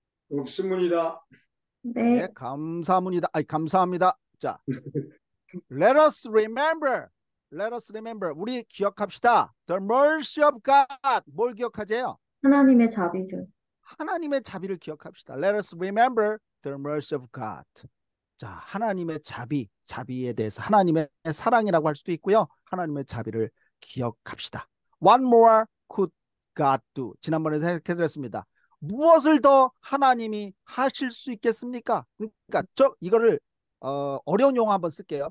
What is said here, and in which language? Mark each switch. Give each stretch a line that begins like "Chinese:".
Korean: 없습니다. 네. 네, 감사합니다. 감사합니다. 자,
English: let us remember. Let us remember.
Korean: 우리 기억합시다.
English: The mercy of God.
Korean: 뭘 기억하재요? 하나님의 자비를. 하나님의 자비를 기억합시다.
English: Let us remember the mercy of God.
Korean: 자, 하나님의 자비에 대해서 하나님의 사랑이라고 할 수도 있고요. 하나님의 자비를 기억합시다.
English: What more could God do?
Korean: 지난번에 생각해드렸습니다. 무엇을 더 하나님이 하실 수 있겠습니까? 그러니까 이거를 어려운 용어 한번 쓸게요.